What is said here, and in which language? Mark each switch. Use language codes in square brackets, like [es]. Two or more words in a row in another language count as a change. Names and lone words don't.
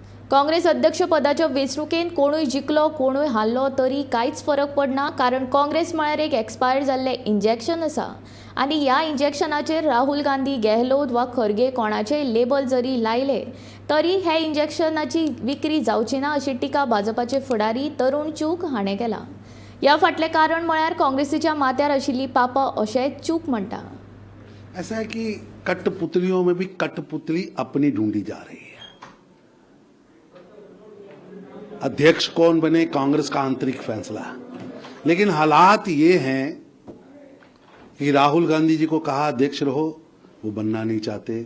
[kok] काँग्रेस अध्यक्ष पदाच्या वेंचणुकेंत कोणूय जिखलो कोणूय हारलो तरी कांयच फरक पडना, कारण काँग्रेस म्हळ्यार एक एक्सपायर्ड जाल्लें इंजेक्शन आसा आनी ह्या इंजेक्शनाचेर राहुल गांधी, गेहलोत वा खरगे कोणाचेय लेबल जरी लायले तरी हे इंजेक्शनाची विक्री जावची ना अशी टिका भाजपाचे फुडारी तरुण चूग हाणें केला। ह्या फाटलें कारण म्हळ्यार काँग्रेसीच्या माथ्यार आशिल्ली पापां अशें चूग म्हणटा। [hi] ऐसा है कि कठपुतलियों में भी कठपुतली अपनी ढूंढी जा रही है। अध्यक्ष कौन बने कांग्रेस का आंतरिक फैसला, लेकिन हालात ये हैं कि राहुल गांधी जी को कहा अध्यक्ष रहो, वो बनना नहीं चाहते।